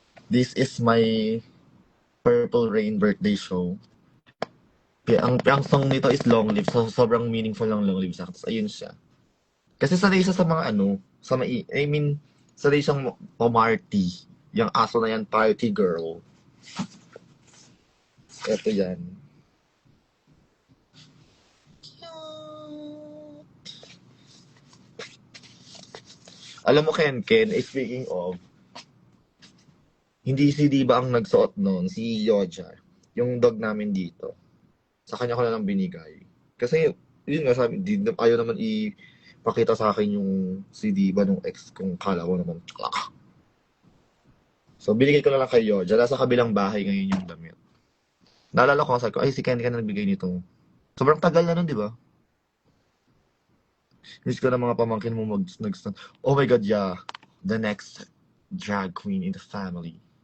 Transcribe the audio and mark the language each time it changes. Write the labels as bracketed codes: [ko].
[en] This is my Purple Rain birthday show. [tl] Ang song nito is Long Live. So, sobrang meaningful ng Long Live sa akin. Tapos, ayun siya. Kasi sanay siya sa mga ano, sanay siyang pumarty. Yung aso na yan, party girl. Ito yan. Alam mo, Ken, [en] speaking of, [tl] hindi si Diba ang nagsuot noon, si Yoja. Yung dog namin dito. Sa kanya ko na lang binigay. Kasi, yun nga sabi, ayaw naman ipakita sa akin yung si Diba nung ex kung kala ko naman. So, binigay ko na lang kay Yoja. Nasa kabilang bahay ngayon yung damit. Naalala ko, sabi ko, ay, si Ken ka na nagbigay nito. Sobrang tagal na nun, di ba? Miss ko na mga pamangkin mo [en] Oh my God, yeah. the next drag queen in the family.